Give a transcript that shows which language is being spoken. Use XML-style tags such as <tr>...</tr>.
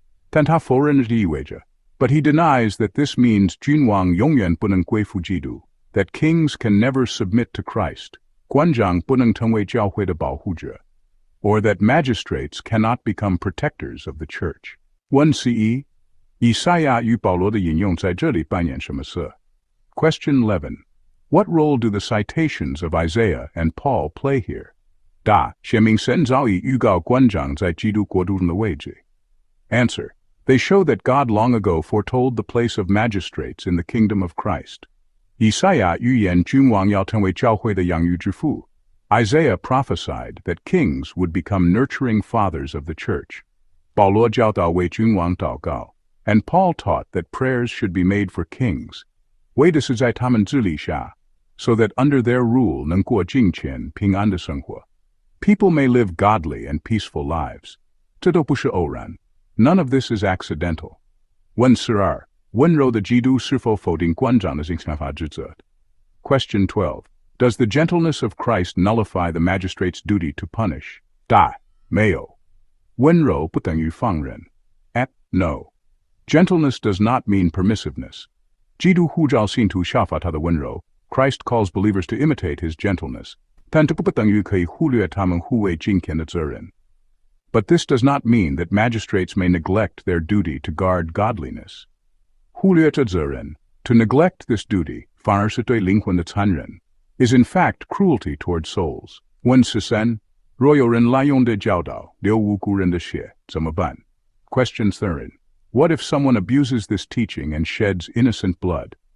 <zh>但他否认这意味着</zh> <en>But he denies that this means</en> <zh>君王永远不能归附基督</zh> <en>That kings can never submit to Christ.</en> <zh>官长不能成为教会的保护者</zh> <en>Or that magistrates cannot become protectors of the church.</en> <zh>问 CE 以赛亚与保罗的引用在这里扮演什么色</zh> <en>Question 11. What role do the citations of Isaiah and Paul play here?</en> <zh>答：显明神早已预告官长在基督国度中的位置</zh> <en>Answer: They show that God long ago foretold the place of magistrates in the kingdom of Christ.</en> <zh>以赛亚预言君王要成为教会的养育之父</zh> <en>Isaiah prophesied that kings would become nurturing fathers of the church.</en> <zh>保罗教导为君王祷告</zh> <en>And Paul taught that prayers should be made for kings.</en> <zh>为的是在他们治理下</zh> <en>So that under their rule</en> <zh>能过敬虔平安的生活</zh> <en>People may live godly and peaceful lives.</en> <zh>这都不是偶然</zh> <en>None of this is accidental.</en> <zh>问12，温柔的基督是否否定官长的刑罚职责</zh> <en>Question 12. Does the gentleness of Christ nullify the magistrate's duty to punish?</en> <zh>答：没有。温柔不等于放任</zh> <en>No. Gentleness does not mean permissiveness.</en> <zh>基督呼召信徒效法他的温柔。</zh> <en>Christ calls believers to imitate his gentleness.</en> <zh>但这不等于可以忽略他们护卫敬虔的责任。</zh> <en>But this does not mean that magistrates may neglect their duty to guard godliness.</en> <zh>忽略这责任</zh> <en>to neglect this duty, 反而是对灵魂的残忍 is in fact cruelty toward souls.</en> <zh>问13若有人滥用的教导，流无辜人的血，怎么办</zh> <en>Question 13 What if someone abuses this teaching and sheds innocent blood?</en>